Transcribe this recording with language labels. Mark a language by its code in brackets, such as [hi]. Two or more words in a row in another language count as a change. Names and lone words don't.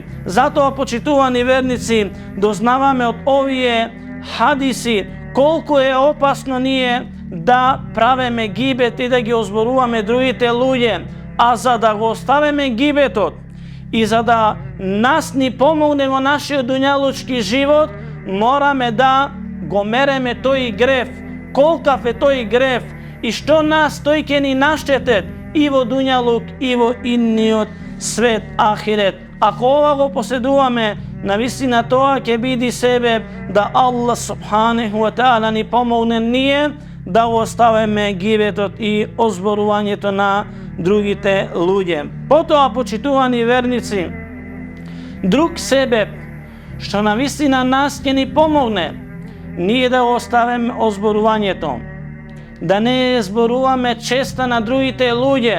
[mk] Зато, почитувани верници, дознаваме од овије хадиси колико је опасно није да правеме гибет и да ги озборуваме другите лује, а за да го оставеме гибетот и за да нас ни помогнеме наши дуњалучки живот, мораме да го мереме тој греф, коликав је тој греф и што нас тојќе ни наштетет и во дуњалук и во инниот свет ахирет. Ако оваго посједуваме, навистина тоа ќе биди себе да [ar] الله سبحانه وتعالى [mk] ни помогне није да оставеме гибетот и озборување то на другите људе. Потом, почитувани верници, друг себе што навистина нас ќе ни помогне није да оставеме озборување то, да не зборуваме честа на другите људе.